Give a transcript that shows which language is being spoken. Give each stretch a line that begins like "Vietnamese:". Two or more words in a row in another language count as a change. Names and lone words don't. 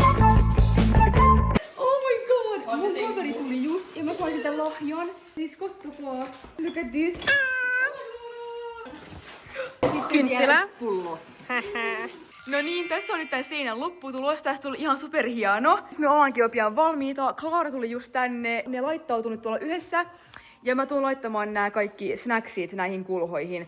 English: oh my god!
Finnish: Mun kaveri tuli just ja mä sain sitä lahjan. Siis kattokaa.
English: fuck. Look at this.
Finnish: Kynttilä. Pullo. No niin, tässä on nyt tän seinän lopputulos. Tästä tuli ihan superhieno. Me ollaankin jo pian valmiita. Klaara tuli just tänne. Ne laittautui nyt tuolla yhdessä. Ja mä tuun laittamaan nämä kaikki snacksit näihin kulhoihin.